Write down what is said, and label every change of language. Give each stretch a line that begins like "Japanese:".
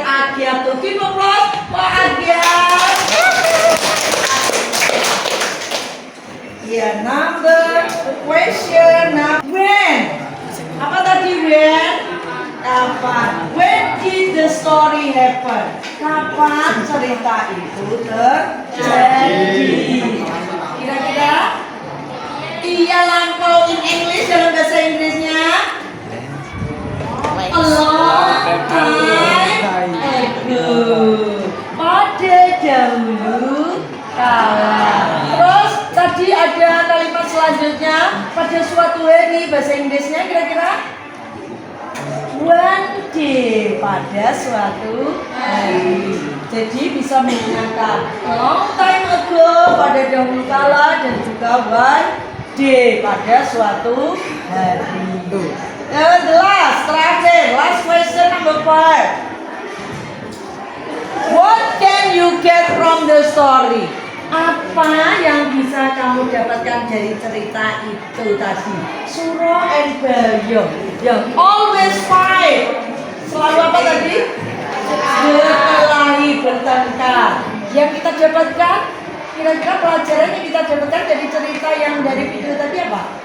English: Agyat tuh, give applause Pak Agyat. Ya, question when.
Indonesian: Apa tadi when? Kapan?
English: When did the story happen?
Indonesian: Kapan cerita itu terjadi? Kira-kira? Iya, lampau
English: in English
Indonesian: dalam bahasa Inggrisnya?
English: A long time ago.
Indonesian: Pada dahulu kala. Terus tadi ada kalimat selanjutnya, pada suatu hari, bahasa Inggrisnya kira-kira?
English: One day,
Indonesian: pada suatu hari. Jadi bisa menggunakan
English: long time ago,
Indonesian: pada dahulu kala, dan juga one day, pada suatu hari.
English: And the last question number 5. What can you get from the story?
Indonesian: Apa yang bisa kamu dapatkan dari cerita itu tadi? Suro and Bayo yang
English: always fight.
Indonesian: Selalu apa tadi? Berkelahi, bertengkar. Yang kita dapatkan, kira-kira pelajaran yang kita dapatkan dari cerita yang dari video tadi apa?